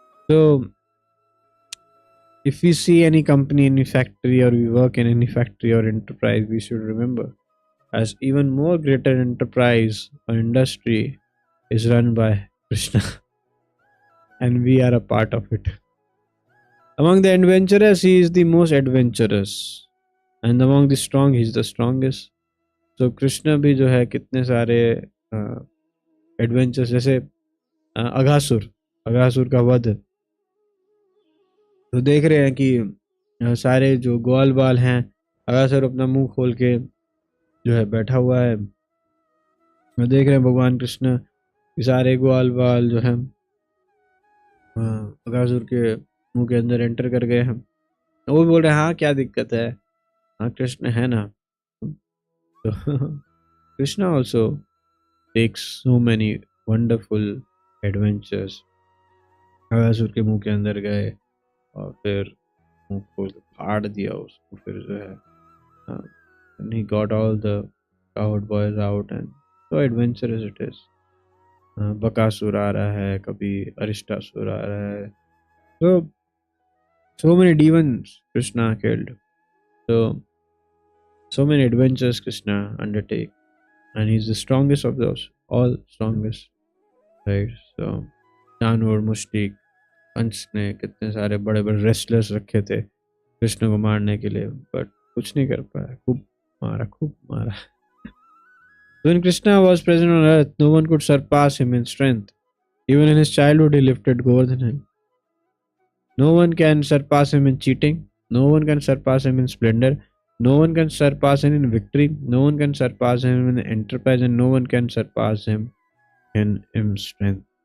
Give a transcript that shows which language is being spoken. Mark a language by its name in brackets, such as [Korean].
[English] So if we see any company, any factory, or we work in any factory or enterprise, we should remember as even more greater enterprise or industry is run by Krishna, and we are a part of it. Among the adventurous, he is the most adventurous, and among the strong, he is the strongest. [Hindi] So Krishna भी जो है कितने सारे adventures, जैसे अघासुर का वध, तो देख रहे हैं कि सारे जो ग्वाल बाल हैं, अघासुर अपना मुंह खोल के जो है बैठा हुआ है, देख रहे हैं भगवान कृष्ण सारे ग्वाल बाल जो है अघासुर के मुंह के अंदर एंटर कर गए हैं. वो भी बोल रहे हैं हाँ क्या दिक्कत है, हाँ कृष्ण है ना. तो Krishna [English] Also takes so many wonderful adventures. [Hindi] Aghasura के मुंह के अंदर गए और फिर मुंह को फाड़ दिया उसको, फिर जो है [English] and he got all the coward boys out, and so adventurous it is. [Hindi] Bakasur आ रहा है, कभी अरिष्टासुर आ रहा है. [English] So many demons Krishna killed. So many adventures Krishna undertake, and he's the strongest of those, all strongest, right? [Hindi] So जानवर, मुश्तिक, कंस ने कितने सारे बड़े बड़े रेसलर्स रखे थे कृष्ण को मारने के लिए, बट कुछ नहीं कर पाया. खूब मारा. [English] When Krishna was present on earth, no one could surpass him in strength. Even in his childhood, he lifted Govardhan. No one can surpass him in cheating. No one can surpass him in splendor. No one can surpass him in victory. No one can surpass him in enterprise, and no one can surpass him in strength.